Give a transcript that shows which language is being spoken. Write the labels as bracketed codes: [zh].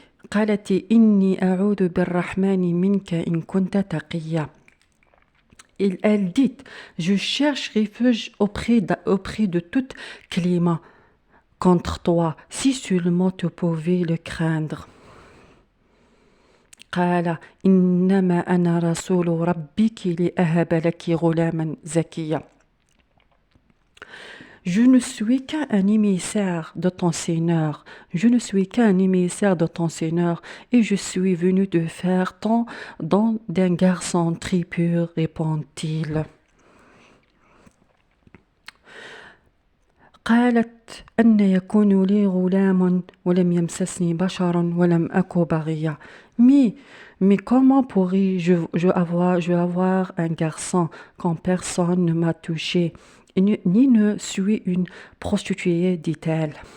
[ar] قالت إني أعوذ بالرحمن منك إن كنت تقيا. [fr] Elle dit, je cherche refuge auprès de tout climat contre toi, si seulement tu pouvais le craindre. [ar] قال إنما أنا رسول ربك لأهب لك غلاما زكيا. [fr] Je ne suis qu'un émissaire de ton Seigneur. Je ne suis qu'un émissaire de ton Seigneur et je suis venu te faire ton don d'un garçon très pur, répond-il. [ar] قالت أن يكون لي غلام ولم يمسسني بشر ولم أك بغيا. [fr] Mais comment pourrais-je avoir un garçon quand personne ne m'a touché, ni ne suis une prostituée, dit-elle.